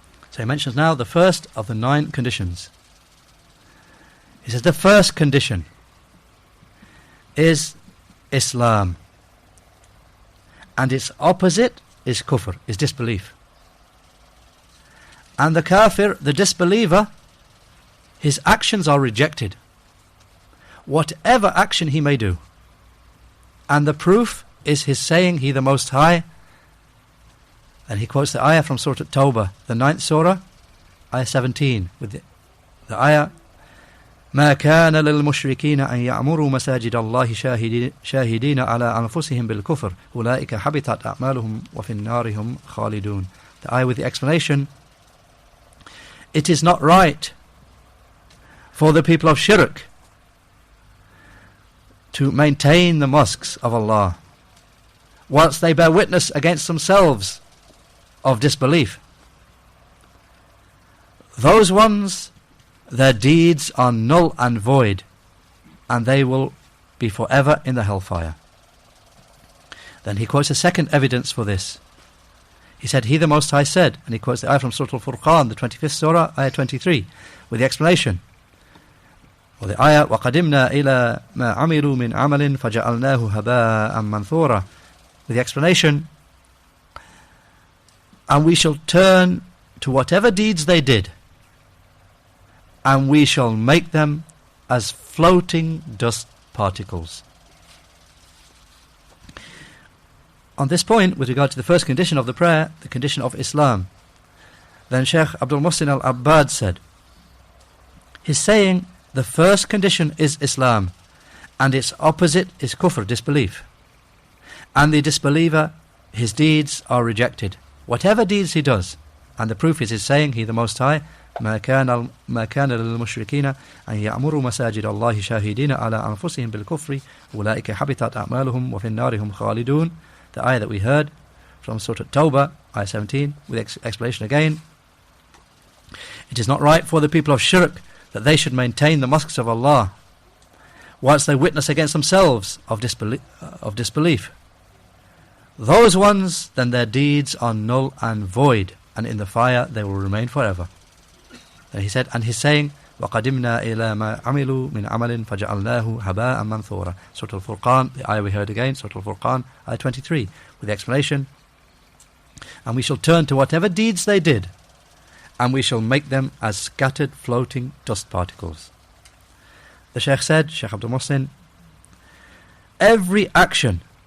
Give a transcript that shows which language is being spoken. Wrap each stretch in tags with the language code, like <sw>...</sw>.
<en>So he mentions now the first of the 9 conditions. He says the first condition is Islam, and its opposite is kufr, is disbelief. And the kafir, the disbeliever, his actions are rejected, whatever action he may do. And the proof is his saying, He the Most High. And he quotes the ayah from Surah At-Tawbah, the 9th surah, ayah 17, with the ayah</en> <ar>ما كان للمشركين أن يعمروا مساجد الله شاهدين على أنفسهم بالكفر أولئك حبطت أعمالهم وفي النار هم خالدون.</ar> <en>The ayah with the explanation, it is not right for the people of shirk to maintain the mosques of Allah whilst they bear witness against themselves of disbelief. Those ones, their deeds are null and void, and they will be forever in the hellfire. Then he quotes a second evidence for this. He said, He the Most High said, and he quotes the ayah from Surah Al-Furqan, the 25th surah, ayah 23, with the explanation. Or the ayah,</en> <ar>وَقَدِمْنَا إِلَى مَا عَمِلُوا مِنْ عَمَلٍ فَجَعَلْنَاهُ هَبَاءً مَنْثُورًا.</ar> <en>With the explanation, and we shall turn to whatever deeds they did, and we shall make them as floating dust particles. On this point, with regard to the first condition of the prayer, the condition of Islam, then Shaykh al-Muḥsin al-ʿAbbād said, he's saying the first condition is Islam, and its opposite is kufr, disbelief. And the disbeliever, his deeds are rejected, whatever deeds he does. And the proof is his saying, He the Most High,</en> <ar>ما كان للمشركين أن يعمروا مساجد الله شاهدين على أنفسهم بالكفر أولئك حبطت أعمالهم وفي النار هم خالدون.</ar> <en>The ayah that we heard from Surah At-Tawbah, ayah 17, with explanation again. It is not right for the people of shirk that they should maintain the mosques of Allah whilst they witness against themselves of disbelief. Those ones, then their deeds are null and void, and in the fire they will remain forever. Then he said, and he's saying,</en> <ar>وَقَدِمْنَا إِلَى مَا عَمِلُوا مِنْ عَمَلٍ فَجَعَلْنَاهُ هَبَاءً مَنْثُورًا.</ar> <en>Surah Al-Furqan, the ayah we heard again, Surah Al-Furqan, ayah 23, with the explanation, and we shall turn to whatever deeds they did, and we shall make them as scattered floating dust particles. The Shaykh said, Shaykh Abdul Muḥsin, every action</en>